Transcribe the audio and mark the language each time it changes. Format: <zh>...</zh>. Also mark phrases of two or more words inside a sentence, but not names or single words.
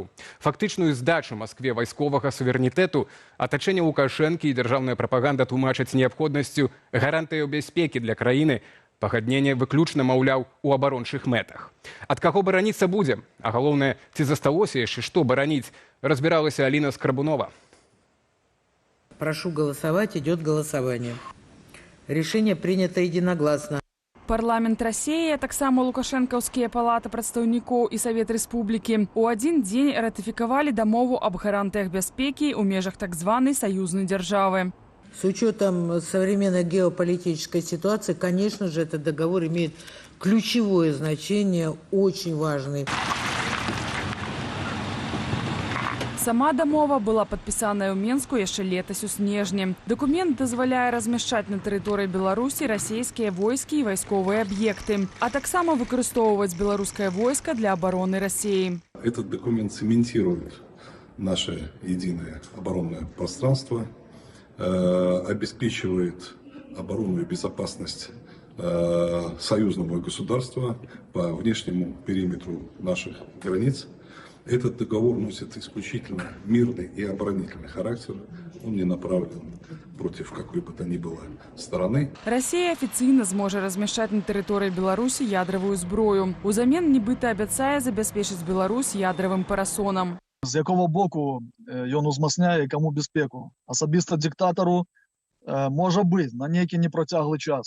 <be>Фактычную здачу Маскве вайсковага суверэнітэту атачэнне Лукашэнкі і дзяржаўная прапаганда тлумачаць неабходнасцю гарантыяў бяспекі для краіны, пагадненне выключна, маўляў, у абарончых мэтах. Ад каго бараніцца будзе? А галоўнае, ці засталося яшчэ што бараніць? Разбіралася Аліна Скрабунова.</be> <ru>Прошу голосовать, идет голосование. Решение принято единогласно. Парламент России,</ru> <be>а таксама Лукашэнкаўскія палата прадстаўнікоў і Савет Рэспублікі у адзін дзень ратыфікавалі дамову аб гарантыях бяспекі ў межах так званай саюзнай дзяржавы.</be> <ru>С учетом современной геополитической ситуации, конечно же, этот договор имеет ключевое значение, очень важный.</ru> <be>Сама дамова была падпісаная ў Менску яшчэ летась у снежні. Дакумент дазваляе размяшчаць на тэрыторыі Беларусі расійскія войскі і вайсковыя аб'екты, а таксама выкарыстоўваць беларускае войска для абароны России.</be> <ru>Этот документ цементирует наше единое оборонное пространство, обеспечивает оборону и безопасность союзного государства по внешнему периметру наших границ. Этот договор носит исключительно мирный и оборонительный характер. Он не направлен против какой бы то ни было стороны.</ru> <be>Россия офіцыйна зможа размяшчаць на тэрыторыі Беларусі ядравую зброю. Узамен нібыта абяцае забяспечыць Беларусь ядравым парасонам. З якого боку ён узмацняе каму бяспеку? Асабіста дыктатару можа быць на нейкі непрацяглы час.</be>